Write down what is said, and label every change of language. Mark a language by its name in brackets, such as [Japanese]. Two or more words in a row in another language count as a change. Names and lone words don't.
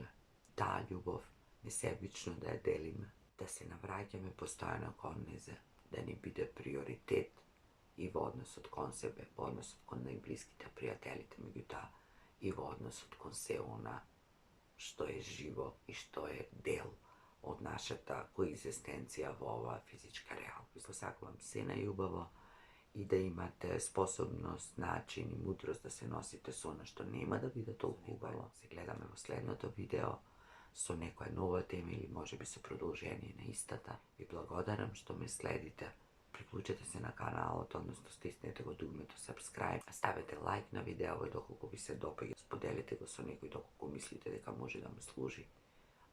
[Macedonian] Таа љубов несебично да ја делиме, да се навраќаме постојано кон незе, да ни биде приоритет и во односот кон себе, во односот кон најблиските пријателите, меѓутоа и во односот кон се она што е живо и што е дел од нашата коегзистенција во ова физичка реалност. Посакувам се најубаво и да имате способност, начин и мудрост да се носите со она што нема да биде толку убаво. Се гледаме во следното видео со некоја нова тема или можеби со продолжение на истата. Ви благодарам што ме следите. Приклучете се на каналот, односно стиснете го дугмето subscribe, ставете лайк на видео и доколку ви се допаѓа, споделите го со некој доколку мислите дека може да му служи.